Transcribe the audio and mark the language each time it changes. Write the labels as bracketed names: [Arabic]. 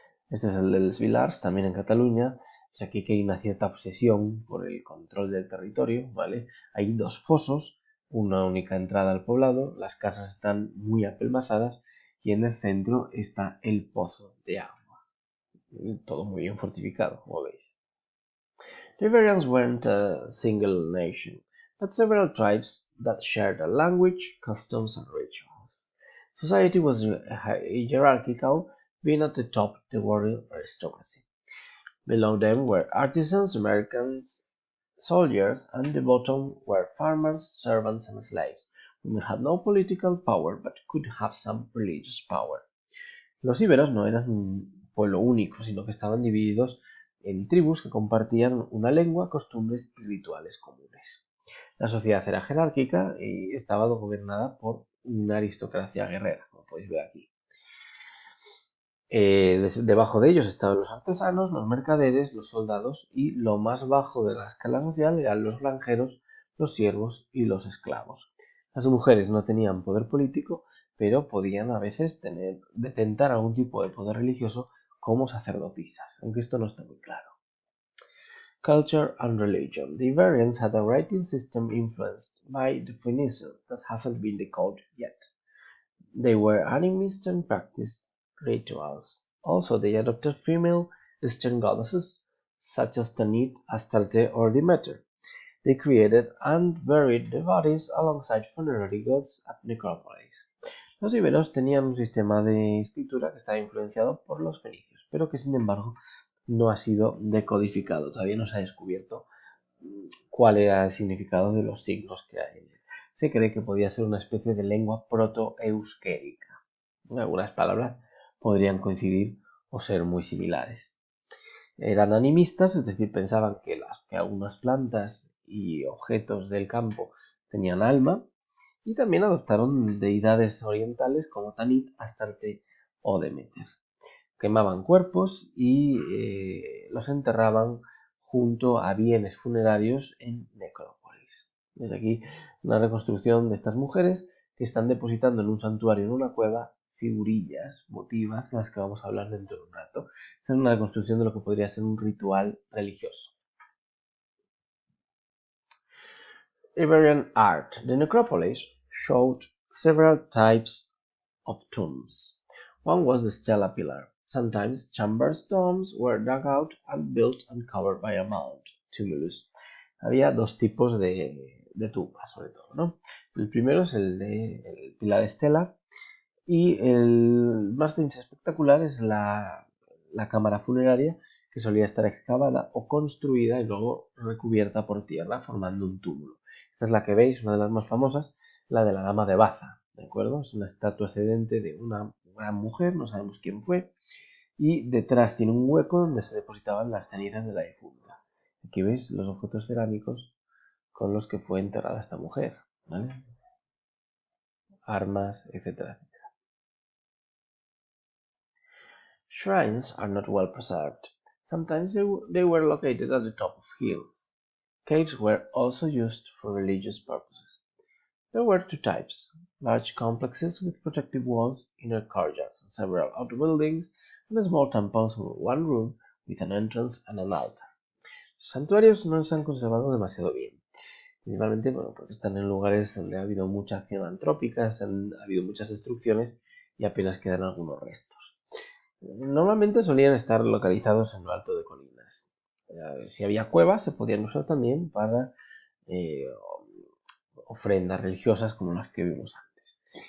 [Spanish] Este es el de Les Vilars, también en Cataluña. Pues aquí que hay una cierta obsesión por el control del territorio, ¿vale? Hay dos fosos, una única entrada al poblado, las casas están muy apelmazadas y en el centro está el pozo de agua. Todo muy bien fortificado, como veis. [English] The Iberians weren't a single nation, but several tribes that shared a language, customs, and rituals. Society was hierarchical, being at the top the warrior aristocracy. Below them were artisans, merchants, soldiers, and the bottom were farmers, servants, and slaves. Women had no political power, but could have some religious power. [Spanish] Los íberos no eran un pueblo único, sino que estaban divididos en tribus que compartían una lengua, costumbres y rituales comunes. La sociedad era jerárquica y estaba gobernada por una aristocracia guerrera, como podéis ver aquí. Debajo de ellos estaban los artesanos, los mercaderes, los soldados y lo más bajo de la escala social eran los granjeros, los siervos y los esclavos. Las mujeres no tenían poder político, pero podían a veces detentar algún tipo de poder religioso como sacerdotisas, aunque esto no está muy claro. [English] Culture and religion. The Iberians had a writing system influenced by the Phoenicians that hasn't been decoded yet. They were animists and practiced rituals. Also, they adopted female Eastern goddesses such as Tanit, Astarte, or Demeter. They created and buried the bodies alongside funerary gods at necropolis. [Spanish] Los iberos tenían un sistema de escritura que estaba influenciado por los fenicios, pero que sin embargo no ha sido decodificado. Todavía no se ha descubierto cuál era el significado de los signos que hay en él. Se cree que podía ser una especie de lengua proto-euskérica. Algunas palabras podrían coincidir o ser muy similares. Eran animistas, es decir, pensaban que algunas plantas y objetos del campo tenían alma, y también adoptaron deidades orientales como Tanit, Astarte o Demeter. Quemaban cuerpos y los enterraban junto a bienes funerarios en necrópolis. Desde aquí una reconstrucción de estas mujeres que están depositando en un santuario, en una cueva, figurillas votivas de las que vamos a hablar dentro de un rato. Esa es una reconstrucción de lo que podría ser un ritual religioso. [English] Iberian art. The necropolis showed several types of tombs. One was the stela pillar. Sometimes chambers tombs were dug out and built and covered by a mound, tumulus. [Spanish] Había dos tipos de tumbas, sobre todo, ¿no? El primero es el pilar estela, y el más espectacular es la cámara funeraria, que solía estar excavada o construida y luego recubierta por tierra, formando un túmulo. Esta es la que veis, una de las más famosas, la de la dama de Baza, ¿de acuerdo? Es una estatua sedente de una gran mujer, no sabemos quién fue, y detrás tiene un hueco donde se depositaban las cenizas de la difunta. Aquí veis los objetos cerámicos con los que fue enterrada esta mujer, ¿vale? Armas, etcétera. [English] Shrines are not well preserved. Sometimes they were located at the top of hills. Caves were also used for religious purposes. There were two types: large complexes with protective walls, inner courtyards, and several outer buildings, and small temples with one room with an entrance and an altar. [Spanish] Los santuarios no se han conservado demasiado bien, principalmente porque están en lugares donde ha habido mucha acción antrópica, ha habido muchas destrucciones y apenas quedan algunos restos. Normalmente solían estar localizados en lo alto de colinas. Si había cuevas, se podían usar también para ofrendas religiosas como las que vimos antes.